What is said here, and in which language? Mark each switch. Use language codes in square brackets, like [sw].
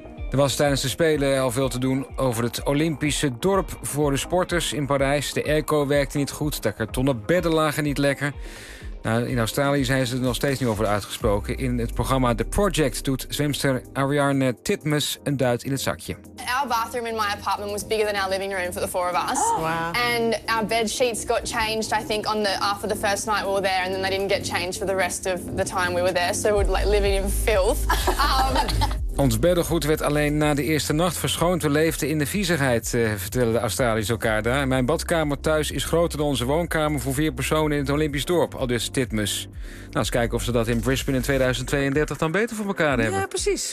[nl] Er was tijdens de Spelen al veel te doen over het Olympische dorp voor de sporters in Parijs. De airco werkte niet goed, de kartonnen bedden lagen niet lekker. Nou, in Australië zijn ze er nog steeds niet over uitgesproken. In het programma The Project doet zwemster Ariane Titmus een duit in het zakje. [en] Our bathroom in my apartment was bigger than our living room for the four of us. Oh, wow. And our bed sheets got changed, I think, after the first night we were there, and then they didn't get changed for the rest of the time we were there. So we were like living in filth. [nl] Ons beddengoed werd alleen na de eerste nacht verschoond. We leefden in de viezigheid, vertellen de Australiërs elkaar daar. Mijn badkamer thuis is groter dan onze woonkamer voor vier personen in het Olympisch dorp, aldus Titmus. Nou, eens kijken of ze dat in Brisbane in 2032 dan beter voor elkaar hebben. Ja, precies.